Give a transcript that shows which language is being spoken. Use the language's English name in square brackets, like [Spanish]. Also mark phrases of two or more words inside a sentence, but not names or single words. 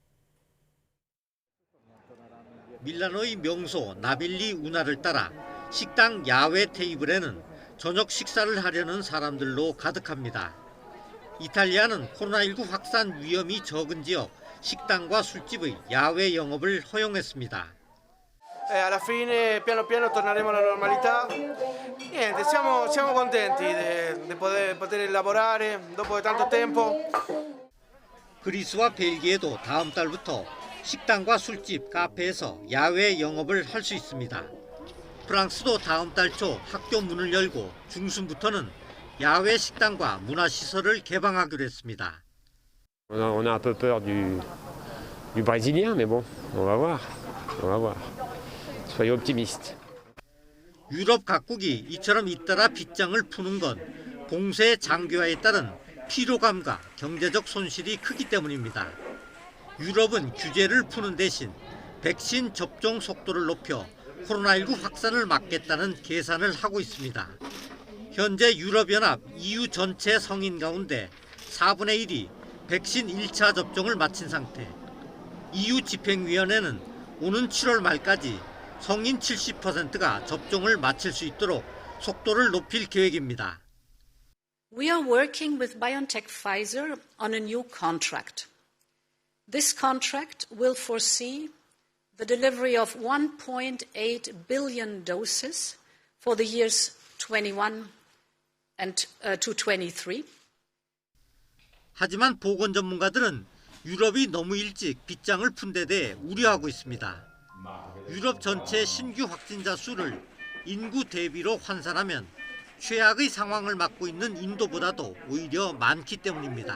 [Korean] 밀라노의 명소 나빌리 운하를 따라 식당 야외 테이블에는 저녁 식사를 하려는 사람들로 가득합니다. 이탈리아는 코로나19 확산 위험이 적은 지역 식당과 술집의 야외 영업을 허용했습니다. [Italian] Alla fine piano piano torneremo alla normalità. Niente, siamo contenti di poter lavorare dopo tanto tempo. [Korean] 그리스와 벨기에도 다음 달부터 식당과 술집, 카페에서 야외 영업을 할 수 있습니다. 프랑스도 다음 달 초 학교 문을 열고 중순부터는 야외 식당과 문화시설을 개방하기로 했습니다. [French] On a un peu peur du brésilien, mais bon, on va voir. Soyez optimistes. [Korean] 유럽 각국이 이처럼 잇따라 빗장을 푸는 건 봉쇄 장기화에 따른 피로감과 경제적 손실이 크기 때문입니다. 유럽은 규제를 푸는 대신 백신 접종 속도를 높여 코로나19 확산을 막겠다는 계산을 하고 있습니다. 현재 유럽연합 EU 전체 성인 가운데 4분의 1이 백신 1차 접종을 마친 상태. EU 집행위원회는 오는 7월 말까지 성인 70%가 접종을 마칠 수 있도록 속도를 높일 계획입니다. [English] We are working with BioNTech Pfizer on a new contract. This contract will foresee the delivery of 1.8 billion doses for the years 21 and to 23. [Korean] 하지만 보건 전문가들은 유럽이 너무 일찍 빗장을 푼 데 대해 우려하고 있습니다. 유럽 전체 신규 확진자 수를 인구 대비로 환산하면 최악의 상황을 맞고 있는 인도보다도 오히려 많기 때문입니다.